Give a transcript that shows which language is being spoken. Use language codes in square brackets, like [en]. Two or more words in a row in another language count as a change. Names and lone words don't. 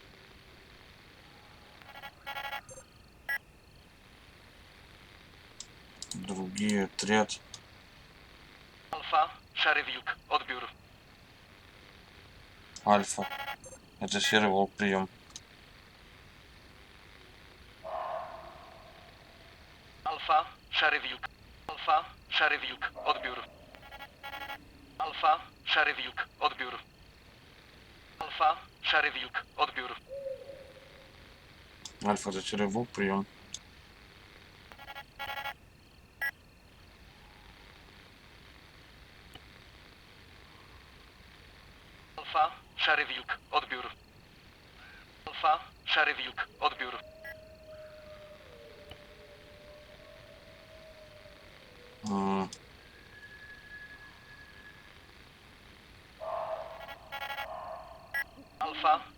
[ru] Другие отряд. [pl] Alfa, Szary Wilk, odbiór. [ru] Альфа. Это серый волк, прием. [pl] Alfa, Szary Wilk. Alfa, Szary Wilk, odbiór. Alfa, Szary Wilk, odbiór. Alfa, Szary Wilk, odbiór. [ru] Альфа, это серый волк, прием. [pl] Alfa, Szary Wilk, odbiór. Alfa, Szary Wilk, odbiór. Alfa.